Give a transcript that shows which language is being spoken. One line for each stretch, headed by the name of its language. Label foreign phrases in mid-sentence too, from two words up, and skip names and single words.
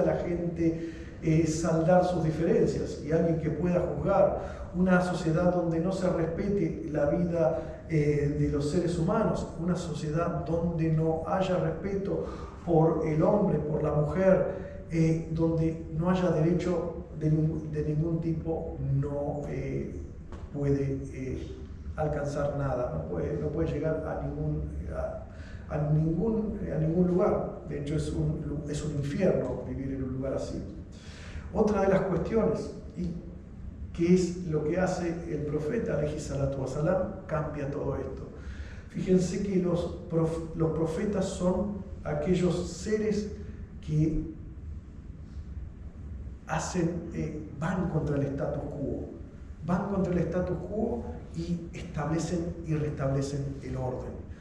Spanish: la gente saldar sus diferencias y alguien que pueda juzgar, una sociedad donde no se respete la vida de los seres humanos, una sociedad donde no haya respeto por el hombre, por la mujer, donde no haya derecho de ningún tipo, no puede alcanzar nada, no puede llegar a ningún lugar. De hecho, es un infierno vivir en un lugar así. Otra de las cuestiones, y que es lo que hace el profeta
Arabic: عليه الصلاة والسلام,
Spanish: cambia todo esto. Fíjense que los profetas son aquellos seres que van contra el
Latin: status quo,
Spanish: y establecen y restablecen el orden.